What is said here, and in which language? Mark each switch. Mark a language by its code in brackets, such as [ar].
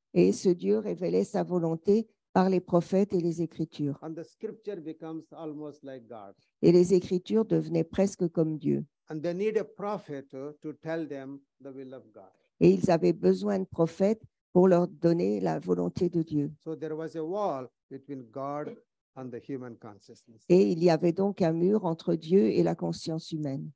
[fr] Et ce Dieu révélait sa volonté par les prophètes et les Écritures. [en] And the scripture becomes almost like God. [fr] Et les Écritures devenaient presque comme Dieu. [en] And they need a prophet to tell them the will of God. [fr] Et ils avaient besoin de prophètes pour leur donner la volonté de Dieu. [en] So there was a wall between God and the human consciousness. [fr] Et il y avait donc un mur entre Dieu et la conscience humaine.